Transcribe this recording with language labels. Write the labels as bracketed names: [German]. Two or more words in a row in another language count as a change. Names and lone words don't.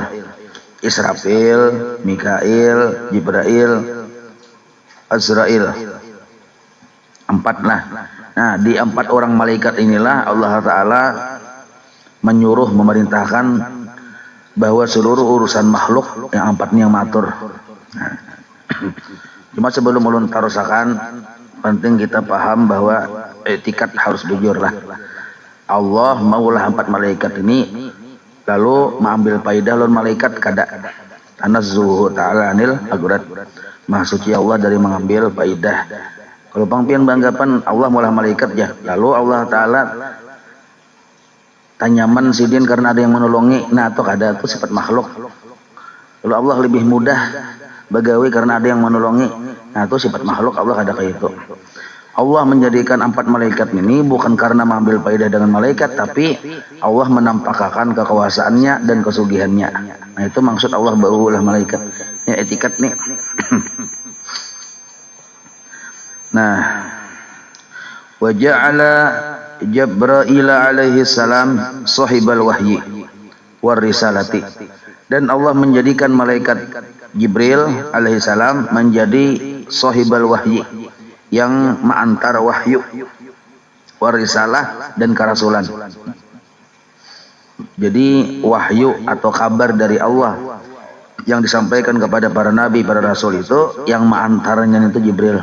[Banjar] Israfil, Mikail, Jibrail, Azrail. 4 lah. [Indonesian] Nah, di 4 orang malaikat inilah [Arabic] الله تعالى [Indonesian] menyuruh, memerintahkan bahwa seluruh urusan makhluk yang 4 ini yang matur. [Banjar] Cuma sebelum ulun tarusakan, penting kita paham bahwa etikat harus jujur lah. Allah maulah 4 malaikat ini, lalu mengambil faidah lawan malaikat kada. [Arabic] تنزه تعالى عن الأغراض. [Indonesian] Maha suci Allah dari mengambil faidah. [Banjar] Kalau pangpian banggapan Allah maulah malaikat ya, lalu [Arabic] الله تعالى [Banjar] tanyaman sidin karena ada yang menolongi, nah atau kada itu sifat makhluk. Kalau Allah lebih mudah bagawi karena ada yang menolongi, nah itu sifat makhluk. Allah kada kayak itu. [Indonesian] Allah menjadikan 4 malaikat ini bukan karena mengambil faedah dengan malaikat, tapi Allah menampakkan kekuasaannya dan kesugihannya. [Banjar] Nah itu maksud Allah baulah malaikat. Ya etikat nih. Nah, [Arabic] وجعل جبرائيل عليه السلام صاحب الوحي والرسالة. [Indonesian] Dan Allah menjadikan malaikat Jibril [Arabic] عليه السلام [Indonesian] menjadi [Arabic] صاحب الوحي, [Indonesian] yang mengantar wahyu, [Arabic] والرسالة, [Indonesian] dan kerasulan. Jadi wahyu atau kabar dari Allah yang disampaikan kepada para nabi, para rasul itu yang mengantaranya itu Jibril.